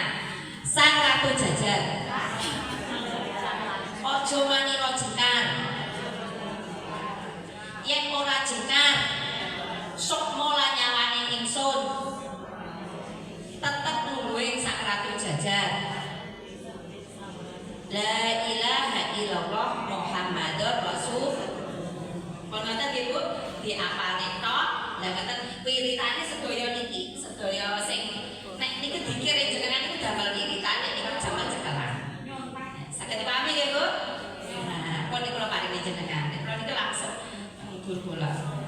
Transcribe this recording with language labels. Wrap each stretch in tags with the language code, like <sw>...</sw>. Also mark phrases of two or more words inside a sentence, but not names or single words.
<jv>Sang Ratu Jajar. Ojo manira jengkar. Yen ora jengkar, sukma lan nyawane ingsun tetep nungguing Sang Ratu Jajar.</jv> <ar>لا إله إلا الله محمد رسول الله.</ar> <jv>Pun ngoten nggih Bu, diapalne tok. Lah ngoten wiritane sedaya niki, sedaya sing nek niku dikir jenengan niku damel wiritane niku jaman cekelan. Saged dipahami nggih Bu? Nah, pun niku kula paringi jenengan. Nek kula niku langsung ngubur bola.</jv>